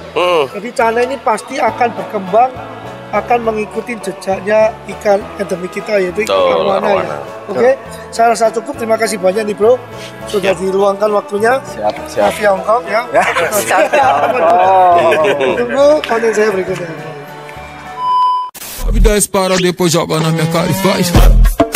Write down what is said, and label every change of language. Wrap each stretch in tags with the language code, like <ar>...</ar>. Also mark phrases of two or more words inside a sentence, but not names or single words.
<id>Jadi Cana ini pasti akan berkembang, akan mengikuti jejaknya ikan endemik kita yaitu ikan arwana ya. Oke, saya rasa cukup. Terima kasih banyak nih bro, sudah diluangkan waktunya. Siap. Via Hongkong ya. Tunggu konten saya berikutnya.</id> <pt>A vida dispara, depois joga na minha cara e faz.</pt>